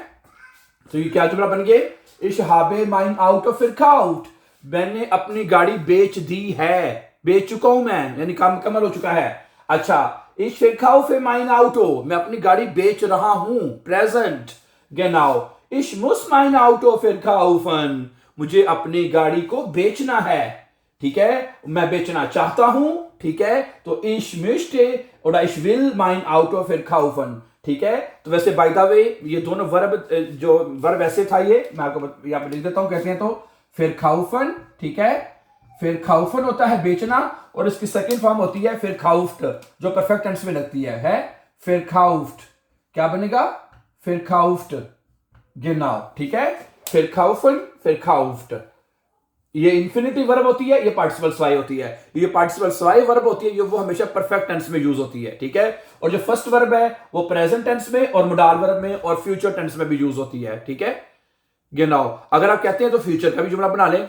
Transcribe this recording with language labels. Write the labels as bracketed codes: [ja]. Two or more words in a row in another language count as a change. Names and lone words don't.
[hi] तो ये क्या जुमला बन गए? [de] ich habe mein Auto verkauft, [hi] मैंने अपनी गाड़ी बेच दी है, बेच चुका हूं मैं, यानी काम मुकम्मल हो चुका है। अच्छा, [de] ich verkau ver mein Auto, [hi] मैं अपनी गाड़ी बेच रहा हूं, प्रेजेंट गेनाउ, [de] Ich muss mein Auto verkaufen. [hi] मुझे अपनी गाड़ी को बेचना है, ठीक है, मैं बेचना चाहता हूं, ठीक है, तो [de] ich möchte oder ich will mein Auto verkaufen, [hi] ठीक है। तो वैसे [en] by the way [hi] ये दोनों वर्ब, जो वर्ब ऐसे था, ये मैं आपको यहां पर लिख देता हूं, कहते हैं तो verkaufen, ठीक है, verkaufen होता है बेचना, और इसकी [en] second form [hi] होती है verkauft, जो [en] perfect tense [hi] में लगती है verkauft। क्या बनेगा? [de] verkauft, genau, [hi] ठीक है, [de] verkaufen, verkauft। [hi] ये [en] infinitive verb [hi] होती है, ये पार्टिसिपल स्वाई होती है। ये पार्टिसिपल स्वाई वर्ब होती है, ये वो हमेशा [en] perfect tense [hi] में यूज होती है, ठीक है। और जो [en] first verb [hi] है वो [en] present tense [hi] में और [en] modal verb [hi] में और [en] future tense [hi] में भी यूज होती है, ठीक है। genau, अगर आप कहते हैं तो फ्यूचर का भी जुमला बना लें।